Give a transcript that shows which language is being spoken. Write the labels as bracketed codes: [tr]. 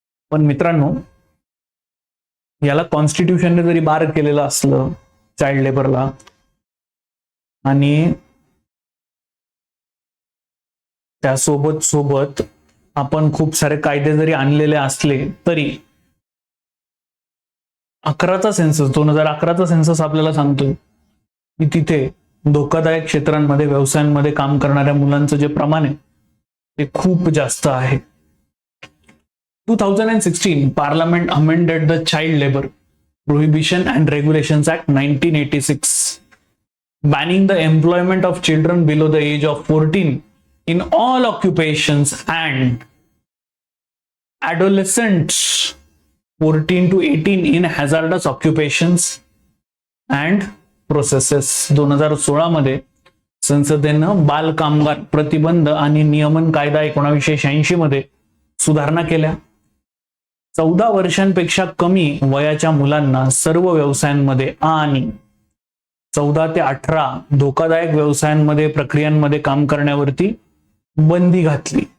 [mr] पण मित्रांनो, याला कॉन्स्टिट्यूशनने जरी बार केलेलं असलं चाइल्ड लेबरला, आणि त्यासोबत आपण खूप सारे कायदे जरी आणलेले असले तरी 2011चा सेन्सस आपल्याला सांगतोय की तिथे धोकादायक क्षेत्रांमध्ये व्यवसायांमध्ये काम करणाऱ्या मुलांचं जे प्रमाण आहे ते खूप जास्त आहे. [en] 2016 Parliament amended the Child Labor Prohibition and Regulations Act 1986, banning the employment of children below the age of 14 in all occupations and adolescents 14 to 18 in hazardous occupations and processes. [mr] 2016 मध्ये संसदेनं बाल कामगार प्रतिबंध आणि नियमन कायदा 1986 मध्ये सुधारणा केल्या. 14 वर्षांपेक्षा कमी वयाच्या मुलांना सर्व व्यवसायांमध्ये आणि 14 ते 18 धोकादायक व्यवसायांमध्ये प्रक्रियांमध्ये काम करण्यावरती बंदी घातली.